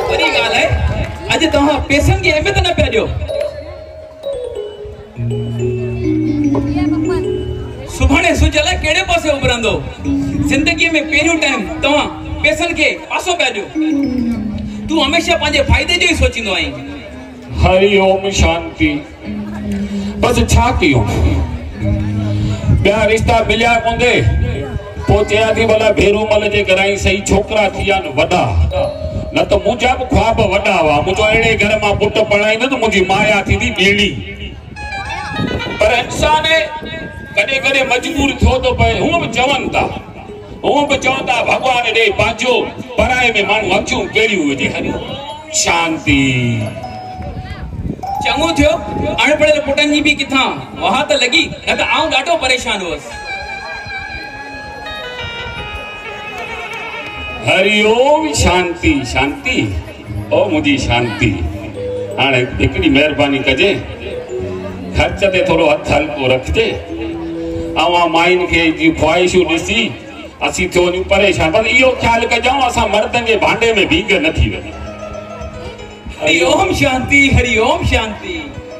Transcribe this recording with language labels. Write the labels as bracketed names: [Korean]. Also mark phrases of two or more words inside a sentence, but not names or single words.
[Sindhi] गाल है आज तहां पैसन की अहमियत न पिया ॾियो सुभाणे सुजल केड़े पासे उभरंदो जिंदगी में पहिरियों टाइम तहां पैसन के पासो पिया ॾियो तू हमेशा पंहिंजे फ़ाइदे जो ही सोचींदो आहीं हरि ओम शांति बस छा कयूं ॿिया रिश्ता मिलिया कोन्हे पोइ चयां थी भला भेरूमल जे घरां सही छोकिरा थी विया न वॾा न त मुंहिंजा बि ख्वाब वॾा हुआ मुंहिंजो अहिड़े घर मां पुटु पढ़ाईंदो त मुंहिंजी माया थींदी ॿीड़ी पर इंसान कॾहिं कॾहिं मजबूर थियो थो पए हूअं बि चवनि था भॻवान ॾे पंहिंजो पराए में माण्हू अखियूं कहिड़ियूं हुजे हरि शांति चङो थियो अणपढ़ियल पुटनि जी बि किथां वाह त लॻी न त आउं ॾाढो परेशान हुअसि हरि ओम शांति शांति ओ मुझी शांति हाणे हिकड़ी मेहरबानी कजे खर्च ते थोड़ो हथ हल्को रखजे आवा माइन के जी ख्वाहिशूं ॾिसी असीं थियो वञूं परेशान पर इहो ख्याल कजाऊं असां मर्दनि जे भांडे में भीग न थी वञूं हरि ओम शांति हरि ओम शांति